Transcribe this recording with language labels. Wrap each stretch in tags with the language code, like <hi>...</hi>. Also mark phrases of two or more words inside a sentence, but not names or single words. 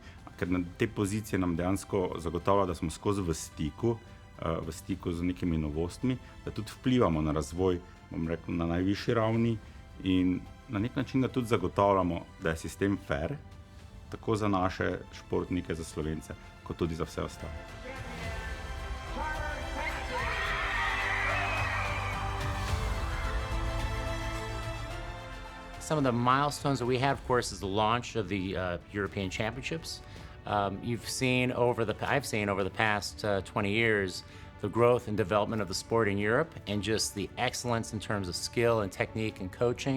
<sl>Ker na te pozicije nam dejansko zagotavlja, da smo skozi v stiku z nekimi novostmi, da tudi vplivamo na razvoj, bom rekel, na najvišji ravni in na nek način da tudi zagotavljamo, da je sistem fair, tako za naše športnike, za Slovence, kot tudi za vse ostale.</sl> <en>Some of the milestones that we had, of course, is the launch of the European Championships. I've seen over the past 20 years the growth and development of the sport in Europe and just the excellence in terms of skill and technique and coaching.</en>